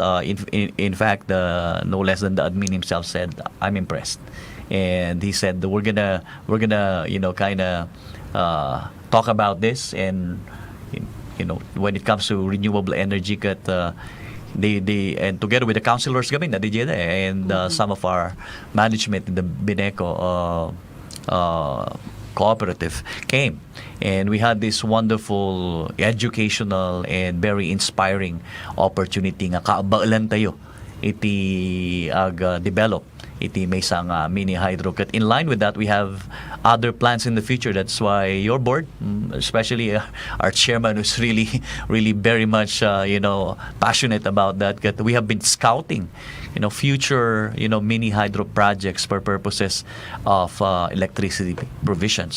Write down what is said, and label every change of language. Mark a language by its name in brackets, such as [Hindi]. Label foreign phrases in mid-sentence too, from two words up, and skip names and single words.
[English] In fact, no less than the admin himself said, "I'm impressed," and he said we're gonna talk about this, and when it comes to renewable energy, they and together with the councilors [Iloko] gamin na [English] DJ and some of our management in the Beneco cooperative came, and we had this wonderful educational and very inspiring opportunity [Iloko] nga kaabailan tayo iti develop iti may isang [English] mini hydro. In line with that, we have other plans in the future. That's why your board, especially our chairman, who's really very much passionate about that. We have been scouting future mini hydro projects for purposes of electricity provisions.